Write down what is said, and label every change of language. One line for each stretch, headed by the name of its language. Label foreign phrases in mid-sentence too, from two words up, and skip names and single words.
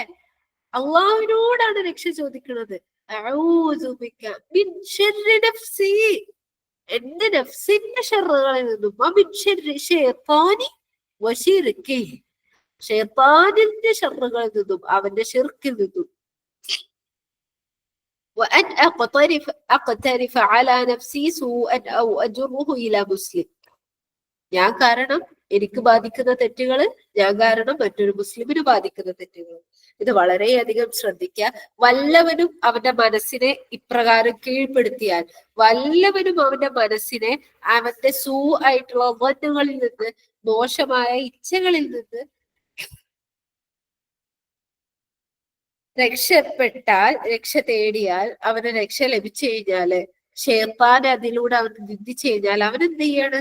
Malayalam: അള്ളാഹുവിനോടാണ് രക്ഷ ചോദിക്കുന്നത്. എന്റെ നഫ്സിന്റെ ഷർറുകളിൽ നിന്നും ഷെയ്ത്താനിന്റെ ഷർറുകളിൽ നിന്നും അവന്റെ ഷിർക്കിൽ നിന്നും
Arabic: وأن أقترف على نفسي سوءا أو أجره إلى مسلم.
Malayalam: ഞാൻ കാരണം എനിക്ക് ബാധിക്കുന്ന തെറ്റുകള്, ഞാൻ കാരണം മറ്റൊരു മുസ്ലിമിന് ബാധിക്കുന്ന തെറ്റുകൾ. ഇത് വളരെയധികം ശ്രദ്ധിക്കുക. വല്ലവനും അവന്റെ മനസ്സിനെ ഇപ്രകാരം കീഴ്പ്പെടുത്തിയാൽ, വല്ലവനും അവന്റെ മനസ്സിനെ അവന്റെ ആയിട്ടുള്ള വന്നുകളിൽ നിന്ന്, മോശമായ ഇച്ഛകളിൽ നിന്ന് രക്ഷപ്പെട്ടാൽ, രക്ഷ തേടിയാൽ, അവന് രക്ഷ ലഭിച്ചു കഴിഞ്ഞാല്, ഷെയ്ത്താൻ അതിലൂടെ അവൻ നിന്ദിച്ചു കഴിഞ്ഞാൽ അവൻ എന്ത് ചെയ്യാണ്?